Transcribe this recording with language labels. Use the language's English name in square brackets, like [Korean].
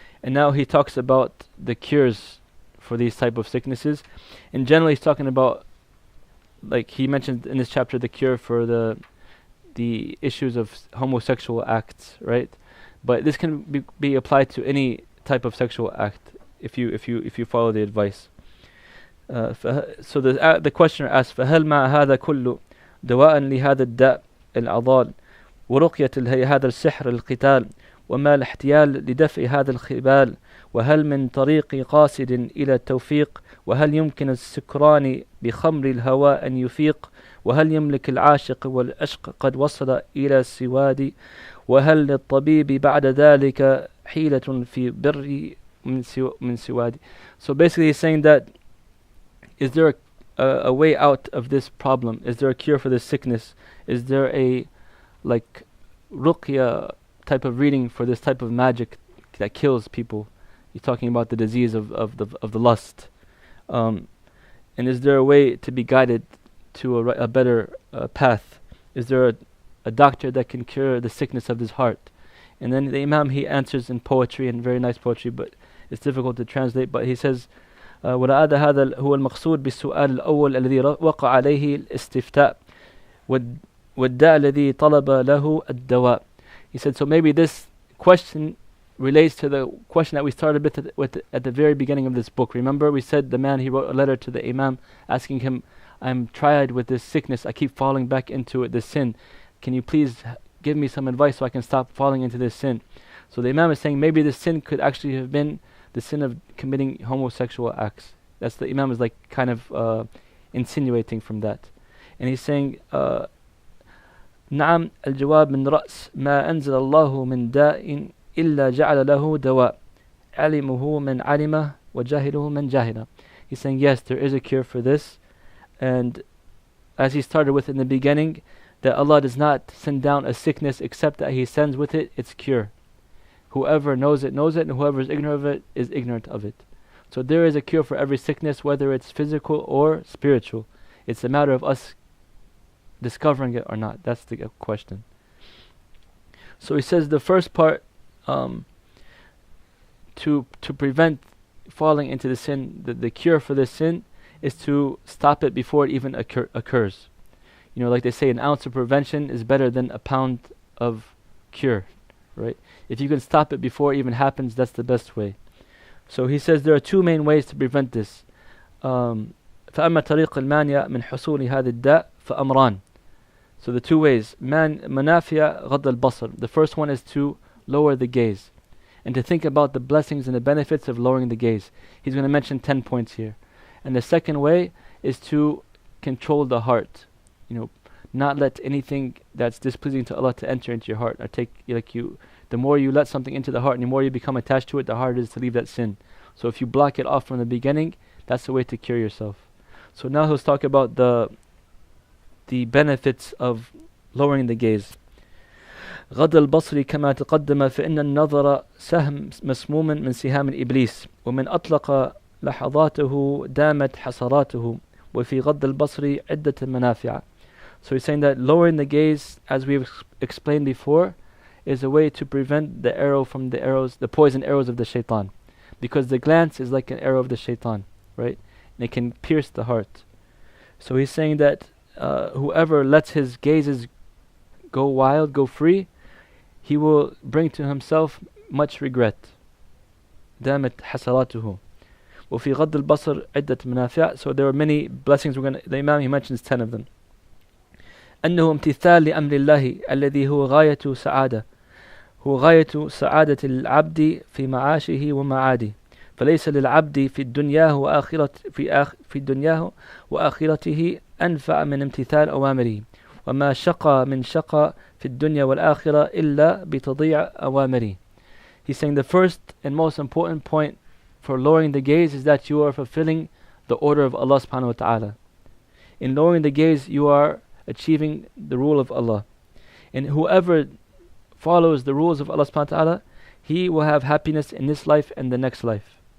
[English] And now he talks about the cures for these type of sicknesses. In general, he's talking about, like he mentioned in this chapter, the cure for the issues of homosexual acts, right? But this can be applied to any type of sexual act if you follow the advice. So the questioner asks, [Arabic] فهل مع هذا كله دواء لهذا الداء العضال ورقية هذا السحر القتال وما الاحتيال لدفع هذا الخبال وهل من طريق قاصد إلى التوفيق وهل يمكن السكران بخمر الهوى أن يفيق وهل يملك العاشق والعشق قد وصل إلى السواد وهل للطبيب بعد ذلك حيلة في بر من سواد. [English] So basically he's saying that, is there a way out of this problem? Is there a cure for this sickness? Is there a ruqya type of reading for this type of magic that kills people? He's talking about the disease of the lust. And is there a way to be guided to a better path? Is there a doctor that can cure the sickness of his heart? And then the Imam, he answers in poetry, and very nice poetry, but it's difficult to translate. But he says, [Arabic] ولعل هذا هو المقصود بالسؤال الأول الذي وقع عليه الاستفتاء والداء الذي طلب له الدواء. [English] He said, so maybe this question relates to the question that we started with at the very beginning of this book. Remember, we said the man, he wrote a letter to the Imam asking him, I'm tried with this sickness, I keep falling back into it, this sin. Can you please give me some advice so I can stop falling into this sin? So the Imam is saying maybe this sin could actually have been the sin of committing homosexual acts. That's the Imam is kind of insinuating from that. And he's saying, [Arabic] نعم الجواب من رأس ما أنزل الله من داء إلا جعل له دواء علمه من علمه وجاهله من جاهله. [English] He's saying, yes, there is a cure for this. And as he started with in the beginning, that Allah does not send down a sickness except that He sends with it its cure. Whoever knows it, and whoever is ignorant of it is ignorant of it. So there is a cure for every sickness, whether it's physical or spiritual. It's a matter of us discovering it or not. That's the question. So he says the first part, to prevent falling into the sin, the cure for this sin is to stop it before it even occurs. You know, like they say, an ounce of prevention is better than a pound of cure, right? If you can stop it before it even happens, that's the best way. So he says there are two main ways to prevent this. [Arabic] فأما طريق المانع من حصول هذا الداء فأمران. [English] So the two ways, [Arabic] منافع غض البصر. [English] The first one is to lower the gaze and to think about the blessings and the benefits of lowering the gaze. He's going to mention 10 points here. And the second way is to control the heart. You know, not let anything that's displeasing to Allah to enter into your heart, or the more you let something into the heart and the more you become attached to it, the harder it is to leave that sin. So if you block it off from the beginning, that's the way to cure yourself. So now he'll talk about the benefits of lowering the gaze. [Arabic] غض البصر كما تقدم فإن النظر سهم مسموم من سهام الإبليس ومن أطلق لحظاته دامت حسراته وفي غض البصر عدة منافع. [English] So he's saying that lowering the gaze, as we've explained before, is a way to prevent the arrow from the poison arrows of the shaitan. Because the glance is like an arrow of the shaitan, right? And it can pierce the heart. So he's saying that whoever lets his gazes go wild, go free, he will bring to himself much regret. [Arabic] دامت حسراته وفي غض البصر عدة منافع. [English] So there are many blessings. The Imam, he mentions 10 of them. [Arabic] أنه امتثال لأمر الله الذي هو غاية سعادة هو غاية سعادة العبد في معاشه ومعاده فليس للعبد في الدنيا وآخرة في الدنيا وآخرته أنفع من امتثال أوامره وما شقى من شقى في الدنيا والآخرة إلا بتضيع أوامره. [English] He's saying the first and most important point for lowering the gaze is that you are fulfilling the order of Allah subhanahu wa ta'ala. In lowering the gaze, you are achieving the rule of Allah. And whoever follows the rules of Allah subhanahu wa ta'ala, he will have happiness in this life and the next life.